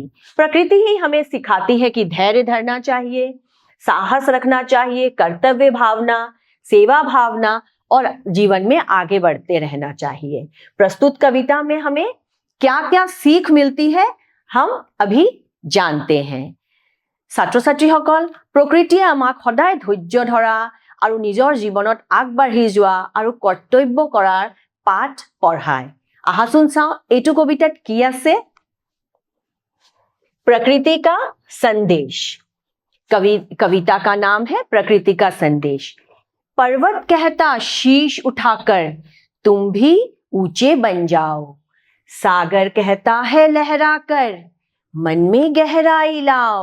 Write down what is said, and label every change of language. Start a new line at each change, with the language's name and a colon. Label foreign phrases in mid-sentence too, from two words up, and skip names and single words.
Hindi: प्रकृति ही हमें सिखाती है कि धैर्य धरना चाहिए, साहस रखना चाहिए, कर्तव्य भावना, सेवा भावना और जीवन में आगे बढ़ते रहना चाहिए। प्रस्तुत कविता में हमें क्या क्या सीख मिलती है हम अभी जानते हैं।
Assamese: ছাত্ৰ ছাত্ৰীসকল, প্ৰকৃতিয়ে আমাক সদায় ধৈৰ্য ধৰা আৰু নিজৰ জীৱনত আগবাঢ়ি যোৱা আৰু কৰ্তব্য কৰাৰ পাঠ পঢ়ায়। আহাচোন চাওঁ এইটো কবিতাত কি আছে। प्रकृति का संदेश।
Hindi: कविता का नाम है प्रकृति का संदेश। पर्वत कहता शीश उठाकर तुम भी ऊंचे बन जाओ, सागर कहता है लहराकर मन में गहराई लाओ।